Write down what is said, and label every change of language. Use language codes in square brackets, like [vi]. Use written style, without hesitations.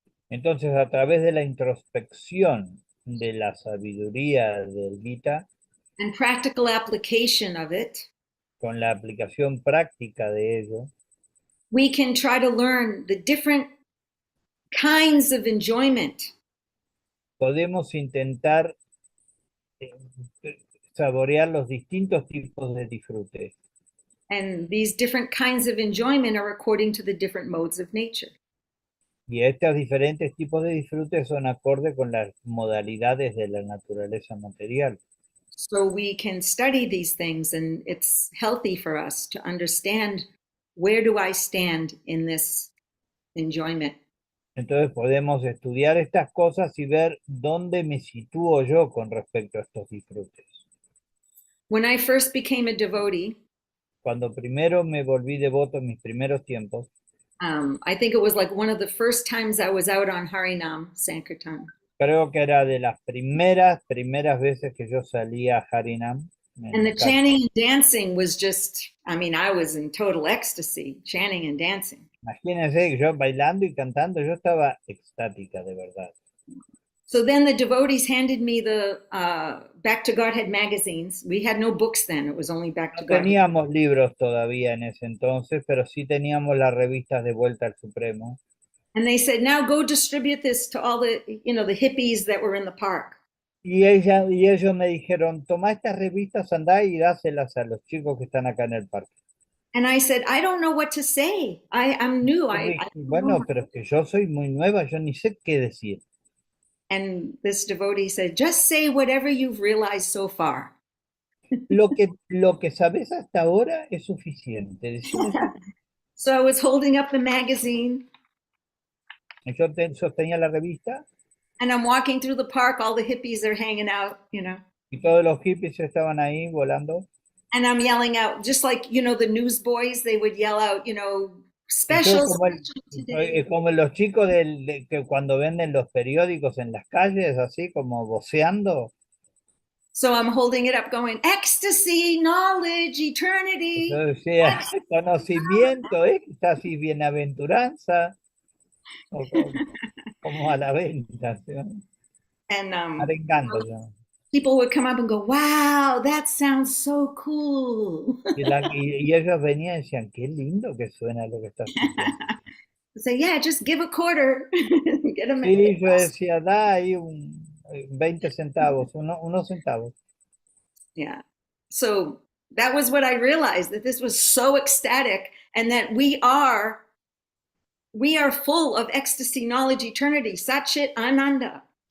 [es] entonces, a través de la introspección de la sabiduría del Gita, [en] and practical application of it, [es] con la aplicación práctica de ello, [en] we can try to learn the different kinds of enjoyment. [es] Podemos intentar saborear los distintos tipos de disfrute. [en] And these different kinds of enjoyment are according to the different modes of nature. [es] Y estos diferentes tipos de disfrute son acorde con las modalidades de la naturaleza material. [en] So we can study these things, and it's healthy for us to understand where do I stand in this enjoyment. [es] Entonces podemos estudiar estas cosas y ver dónde me sitúo yo con respecto a estos disfrutes. [en] When I first became a devotee, [es] cuando primero me volví devoto en mis primeros tiempos, [en] I think it was like one of the first times I was out on Harinam Sankirtan. [es] creo que era de las primeras veces que yo salía a Harinam. [en] And the chanting and dancing was just, I mean, I was in total ecstasy, chanting and dancing. [es] Imagínense, yo bailando y cantando, yo estaba extática, de verdad. [en] So then the devotees handed me the Back to Godhead magazines. We had no books then, it was only Back to [es] No [en] Godhead. [es] teníamos libros todavía en ese entonces, pero sí teníamos las revistas de Vuelta al Supremo. [en] And they said, now go distribute this to all the, the hippies that were in the park. [es] Y ellos me dijeron, toma estas revistas, andá y dáselas a los chicos que están acá en el parque. [en] And I said, I don't know what to say. I'm new. [es] Bueno, pero es que yo soy muy nueva, yo ni sé qué decir. [en] And this devotee said, just say whatever you've realized so far. [es] Lo que sabes hasta ahora es suficiente. [en] So I was holding up the magazine. [es] Yo sostenía la revista. [en] And I'm walking through the park, all the hippies are hanging out, [es] Y todos los hippies estaban ahí volando. [en] And I'm yelling out, just like, the newsboys, they would yell out, special today. [es] Como los chicos que cuando venden los periódicos en las calles, así como voceando. [en] So I'm holding it up going, ecstasy, knowledge, eternity. [es] Entonces, conocimiento, éxtasis, bienaventuranza. Como a la venta. ¿Sí? [en] And [es] arengando, [en] people would come up and go, wow, that sounds so cool. [es] y ellos venían y decían, qué lindo que suena lo que estás diciendo. [en] Say, yeah, just give a quarter. Get a [es] Sí, yo decía, da ahí 20 centavos, unos centavos. [en] Yeah. So that was what I realized, that this was so ecstatic, and that we are full of ecstasy, knowledge, eternity, Sat Chit Ananda.